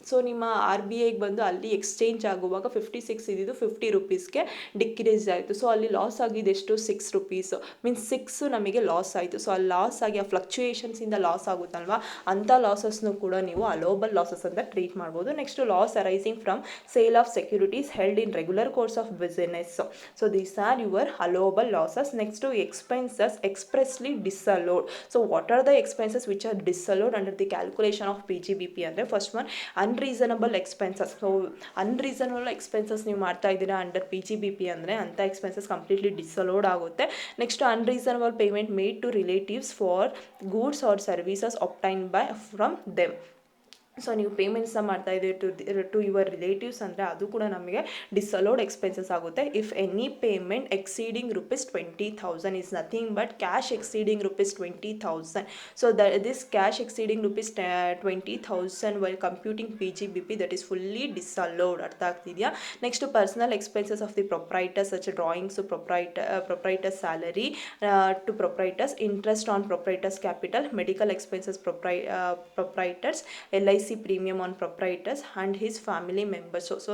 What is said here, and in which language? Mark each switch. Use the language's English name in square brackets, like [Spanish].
[Kannada] So ನಿಮ್ಮ RBI ಬಂದು ಅಲ್ಲಿ ಎಕ್ಸ್ಚೇಂಜ್ ಆಗುವಾಗ 56 ಇದ್ದಿದ್ದು 50 ರೂಪೀಸ್ಗೆ ಡಿಕ್ರೀಸ್ ಆಯಿತು. ಸೊ ಅಲ್ಲಿ ಲಾಸ್ ಆಗಿದೆ ಎಷ್ಟು, 6 ರೂಪೀಸು, ಮೀನ್ಸ್ 6 ನಮಗೆ ಲಾಸ್ ಆಯಿತು. ಸೊ ಅಲ್ಲಿ ಲಾಸ್ ಆಗಿ ಆ ಫ್ಲಕ್ಚುಯೇಷನ್ಸಿಂದ ಲಾಸ್ ಆಗುತ್ತಲ್ವಾ, ಅಂಥ ಲಾಸಸ್ನು ಕೂಡ ನೀವು ಅಲೋಬಲ್ ಲಾಸಸ್ ಅಂತ ಟ್ರೀಟ್ ಮಾಡ್ಬೋದು. [English] Next loss arising from sale of securities held in regular course of business. So these are your allowable losses. Next to expenses expressly disallowed. So what are the expenses which are disallowed under the calculation of PGBP? Andre first one, unreasonable expenses. [Kannada] So unreasonable expenses ನೀವು ಮಾಡ್ತಾ ಇದ್ದೀರಾ under PGBP ಅಂದರೆ ಅಂಥ expenses completely ಡಿಸಲೋಡ್ ಆಗುತ್ತೆ. [English] Next unreasonable payment made to relatives for goods or services obtained by from them. [Kannada] So ನೀವು ಪೇಮೆಂಟ್ಸ್ನ ಮಾಡ್ತಾ ಇದ್ದೀರಿ [English] to your relatives [Kannada] ಅಂದರೆ ಅದು ಕೂಡ ನಮಗೆ ಡಿಸಲೋಡ್ ಎಕ್ಸ್ಪೆನ್ಸಸ್ ಆಗುತ್ತೆ. [English] If any payment exceeding ₹20,000 is nothing but cash exceeding ₹20,000. So this cash exceeding ₹20,000 while computing PGBP, that is fully disallowed. [Kannada] ಅರ್ಥ ಆಗ್ತಿದೆಯಾ? [English] Next personal expenses of the proprietors such drawings proprietors salary to proprietors, interest on proprietors capital, medical expenses proprietors, LIC premium on proprietors and his family members.